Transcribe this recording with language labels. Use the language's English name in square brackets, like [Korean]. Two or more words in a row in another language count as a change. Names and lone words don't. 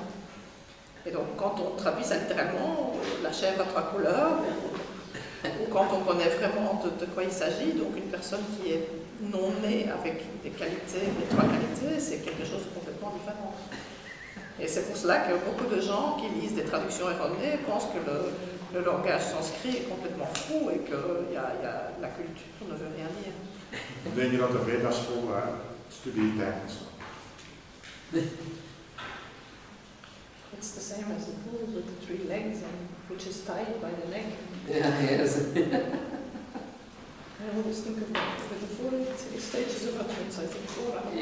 [French] Et donc quand on traduit ça littéralement, la chèvre a 3 couleurs, ou quand on connaît vraiment de quoi il s'agit, donc une personne qui est non née avec des qualités, les 3 qualités, c'est quelque chose de complètement différent. Et c'est pour cela que beaucoup de gens qui lisent des traductions erronées pensent que le langage sanskrit est complètement fou et que la culture ne veut rien dire. [Dutch] Ik denk dat de Vedas-school studietijd is. [English] It's the same as the bull with the 3 legs, and which is tied by the neck. Yeah, yes. I always think of with the 4 stages of utterance, I think 4.